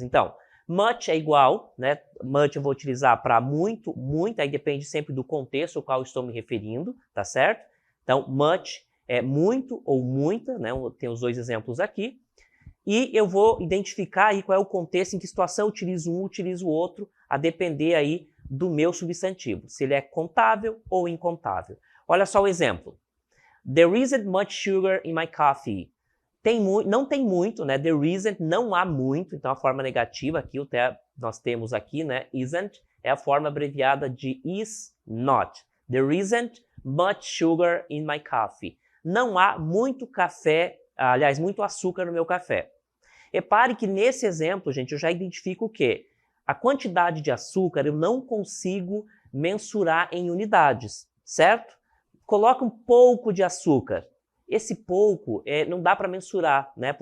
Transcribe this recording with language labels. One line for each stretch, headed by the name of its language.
Portuguese: Então, much é igual, né? Much eu vou utilizar para muito, muita, aí depende sempre do contexto ao qual eu estou me referindo, tá certo? Então, much é muito ou muita, né? Tem os dois exemplos aqui. E eu vou identificar aí qual é o contexto, em que situação eu utilizo um, utilizo o outro, a depender aí do meu substantivo, se ele é contável ou incontável. Olha só o exemplo.
English: There isn't much sugar in my coffee.
Portuguese: Não tem muito, né?
English: There isn't,
Portuguese: não há muito, então a forma negativa aqui, nós temos aqui, né? Isn't é a forma abreviada de is not.
English: There isn't much sugar in my coffee.
Portuguese: Não há muito café, aliás, muito açúcar no meu café. Repare que nesse exemplo, gente, eu já identifico o quê? A quantidade de açúcar eu não consigo mensurar em unidades, certo? Coloca um pouco de açúcar. Esse pouco não dá para mensurar, né?